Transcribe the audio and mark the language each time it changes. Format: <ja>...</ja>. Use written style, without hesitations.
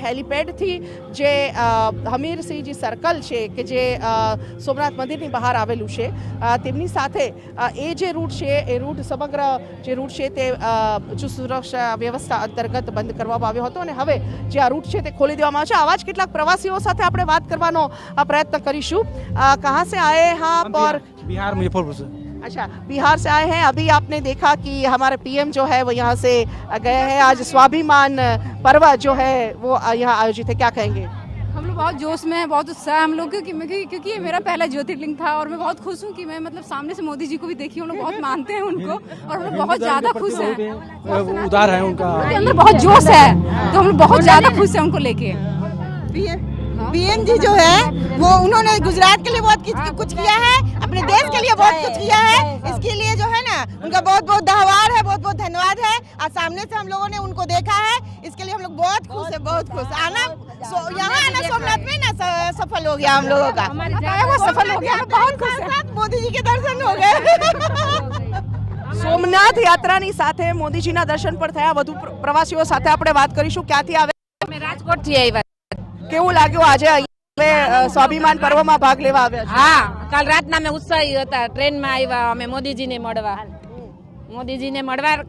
<gu>હેલિપેડથી જે હમીરસિંહજી સર્કલ છે કે જે સોમનાથ મંદિરની બહાર આવેલું છે, તેમની સાથે એ જે રૂટ છે એ રૂટ સમગ્ર જે રૂટ છે તે ચુસ્ત સુરક્ષા વ્યવસ્થા અંતર્ગત બંધ કરવામાં આવ્યો હતો અને હવે જે આ રૂટ છે તે ખોલી દેવામાં આવ્યો છે. આવા જ કેટલાક પ્રવાસીઓ સાથે આપણે વાત કરવાનો પ્રયત્ન કરીશું.</gu> <hi>कहाँ से आए हैं आप? और बिहार मुजफ्फरपुर से। अच्छा, बिहार से आए हैं. अभी आपने देखा कि हमारे पीएम जो है वो यहाँ से गए हैं. आज स्वाभिमान पर्व जो है वो यहाँ आयोजित है, क्या कहेंगे? हम लोग बहुत जोश में हैं, बहुत उत्साह है हम लोग क्योंकि ये मेरा पहला ज्योतिर्लिंग था और मैं बहुत खुश हूँ कि मैं मतलब सामने से मोदी जी को भी देखी. हम लोग बहुत मानते हैं उनको और हम लोग बहुत ज्यादा खुश हैं. उदार है उनका, उनके अंदर बहुत जोश है तो हम लोग बहुत ज्यादा खुश हैं उनको लेके. पीएम जी जो है वो उन्होंने गुजरात के लिए बहुत कुछ किया है, अपने देश के लिए बहुत कुछ किया है. इसके लिए जो है ना उनका बहुत बहुत धन्यवाद है, बहुत बहुत धन्यवाद है. आज सामने से हम लोगों ने उनको देखा है, इसके लिए हम लोग बहुत खुश है, बहुत खुश. आना यहाँ आना सोमनाथ में ना सफल हो गया हम लोगों का, वो सफल हो गया. हम बहुत खुश हैं. मोदी जी के दर्शन हो गए.</hi> <gu>સોમનાથ યાત્રાની સાથે મોદીજીના દર્શન પણ થયા. વધુ પ્રવાસીઓ સાથે આપણે વાત કરીશું. ક્યાંથી આવે, मैं राजकोट थी आई बात. કેવું લાગ્યું આજે અહીંયા સ્વાભિમાન પર્વમાં ભાગ લેવા આવ્યા છો? હા, કાલ રાતના અમે ઉત્સાહી હતા. ટ્રેનમાં આવ્યા અમે મોદીજીને મળવા.</gu>